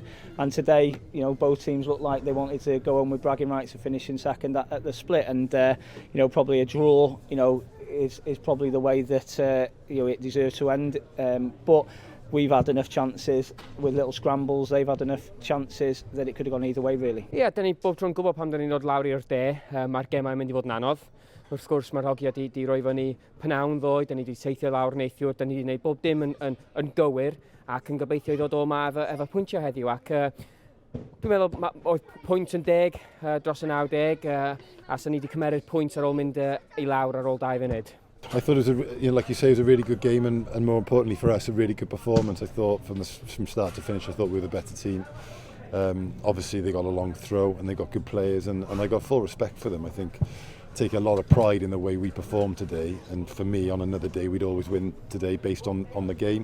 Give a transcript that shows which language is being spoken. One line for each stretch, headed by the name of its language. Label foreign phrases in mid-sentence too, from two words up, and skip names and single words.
English: And today, both teams look like they wanted to go on with bragging rights of finishing second at the split, and probably a draw, is probably the way that it deserves to end. But we've had enough chances with little scrambles. They've had enough chances that it could have gone either way, really.
Welsh: Ie, da ni bob tro'n gwybod pam da ni'n dod lawr i'r de. Mae'r gemau yn mynd i fod yn anodd. Wrth gwrs, mae'r hogia di roi fyny pnawn ddoe. Da ni wedi teithio lawr neithiwr. Da ni wedi gwneud bob dim yn gywir ac yn gobeithio i ddod o yma efo pwyntiau heddiw. Ac dwi'n meddwl oedd pwynt yn 10 dros y 90 a sy'n ni wedi cymeryd pwynt ar ôl mynd i lawr ar ôl 2 funud.
English: I thought it was, like you say, it was a really good game and more importantly for us, a really good performance. I thought from start to finish, I thought we were the better team. Obviously they got a long throw and they got good players, and I got full respect for them. I think take a lot of pride in the way we performed today, and for me on another day we'd always win today based on the game.